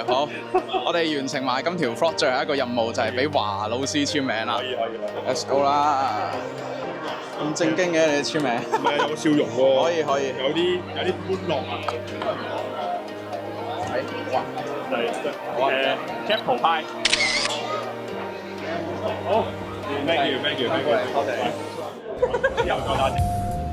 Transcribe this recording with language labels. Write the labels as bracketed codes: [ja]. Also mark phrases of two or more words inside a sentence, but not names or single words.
[yue] 好，我哋完成埋今條 vlog 最後一個任務，就係俾華老師簽名啦。可以。 [en] Let's go [yue] 啦！咁正經嘅你簽名？唔係有個笑容喎。可以。有啲歡樂啊。哇！嚟，cap 圖派。好 ， [en] thank you， [yue] 多謝。之後再打字。